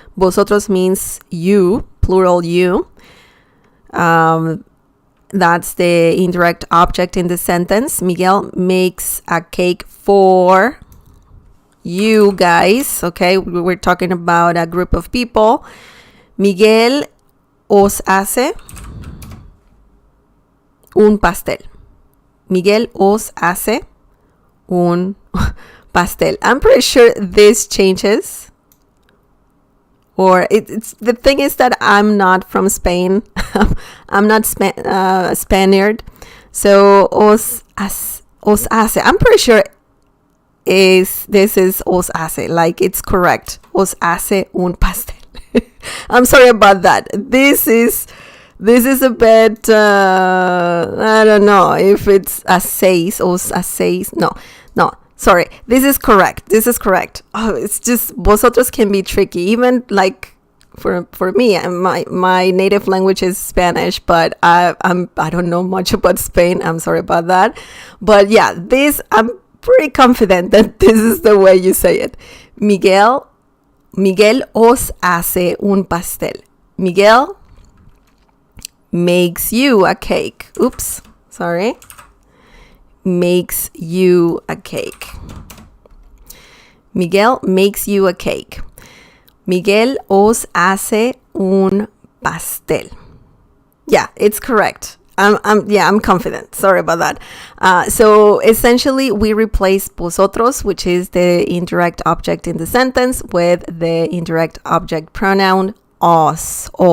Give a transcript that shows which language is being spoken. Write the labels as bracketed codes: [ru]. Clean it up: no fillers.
[en] Vosotros means you, plural you. That's the indirect object in the sentence. Miguel makes a cake for you guys. Okay, we're talking about a group of people. [es] Miguel os hace un pastel. Miguel os hace un pastel. [en] I'm pretty sure this changes. Or it's the thing is that I'm not from Spain. I'm not Spaniard. So [es] os hace. [en] I'm pretty sure this is [es] os hace. [en] Like it's correct. [es] Os hace un pastel. [en] I'm sorry about that. This is a bit I don't know if it's [es] hacéis, os hacéis. [en] No. Sorry, this is correct. Oh, it's just vosotros can be tricky. Even like for me, my native language is Spanish, but I don't know much about Spain. I'm sorry about that. But yeah, I'm pretty confident that this is the way you say it. [es] Miguel os hace un pastel. [en] Miguel makes you a cake. Oops, sorry. Makes you a cake. Miguel makes you a cake. [es] Miguel os hace un pastel. [en] Yeah, it's correct. I'm confident. Sorry about that. So essentially we replace vosotros, which is the indirect object in the sentence, with the indirect object pronoun os.